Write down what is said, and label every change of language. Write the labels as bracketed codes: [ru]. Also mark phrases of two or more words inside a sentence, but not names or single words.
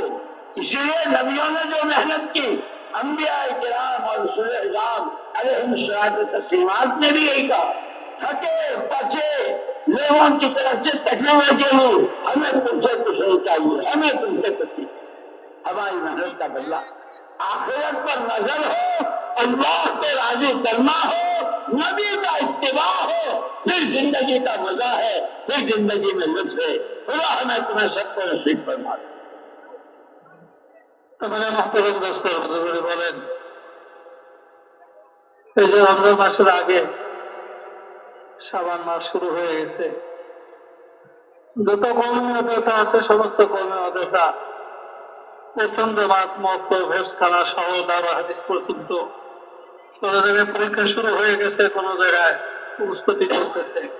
[ur] اسی لیے نبیوں نے جو محنت کی، انبیاء کرام اور رسول اعظام علیہم الصلوۃ والتسلیمات نے بھی یہی کہا، تھکے بچے لوگوں کی طرف سے تکلیفیں جھیلی، ہمیں تم سے کچھ نہیں چاہیے، ہمیں تم سے کچھ نہیں، ہماری محنت کا بدلہ آخرت پر نظر ہو، اللہ کو راضی کرنا ہو، نبی کا اتباع ہو، پھر زندگی کا مزہ ہے، پھر زندگی میں لطف ہے۔ خدا ہمیں تمہیں سب کو نصیب فرما دے۔ محترم دوستوں، حضور بولیں [bn] এই যে রমজান মাসের আগে শাবান মাস শুরু হয়ে গেছে, যত কওমি মাদ্রাসা আছে সমস্ত কওমি মাদ্রাসা প্রথম জামাত মক্তব হেফজখানা সহ দারুল হাদিস পর্যন্ত কোন জায়গায় পরীক্ষা শুরু হয়ে গেছে, কোন জায়গায় প্রস্তুতি চলতেছে।